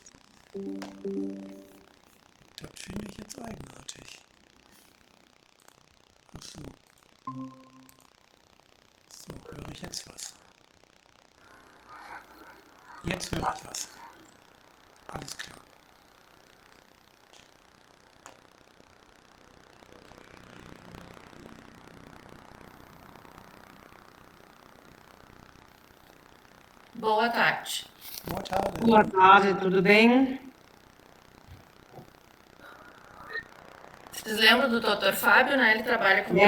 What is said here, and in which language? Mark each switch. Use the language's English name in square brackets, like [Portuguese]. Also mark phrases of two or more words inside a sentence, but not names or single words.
[German] Das finde ich jetzt eigenartig. Ach so. So, höre ich jetzt was? Jetzt höre ich was. Alles klar. [Portuguese] Boa tarde. Boa tarde. Boa tarde, tudo bem? Vocês lembram do Dr. Fábio, né? Ele trabalha com